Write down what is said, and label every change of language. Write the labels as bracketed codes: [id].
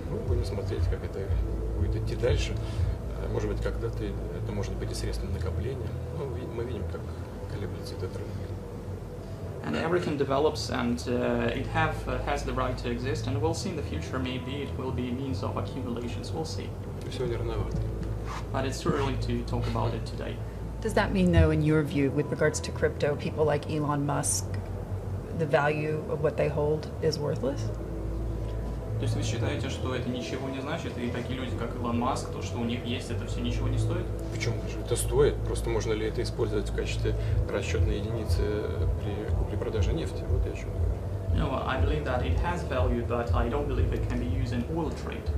[ru] Мы будем смотреть, как это будет идти дальше. Может быть, когда-то это может быть и средством накопления. Но мы видим, как колеблется этот рынок. [en] And everything develops, and it has the right to exist, and we'll see in the future. Maybe it will be means of accumulations. We'll see. [ru] Сегодня рановато. [en] But it's too early to talk about it today. Does that mean, though, in your view, with regards to crypto, people like Elon Musk, the value of what they hold is worthless? [ru] То есть вы считаете, что это ничего не значит, и такие люди, как Илон Маск, то, что у них есть, это все ничего не стоит? Почему же? Это стоит. Просто можно ли это использовать в качестве расчетной единицы при купле-продаже нефти? Вот я о чем говорю. [en] No, I believe that it has value, but I don't believe it can be used in oil trade.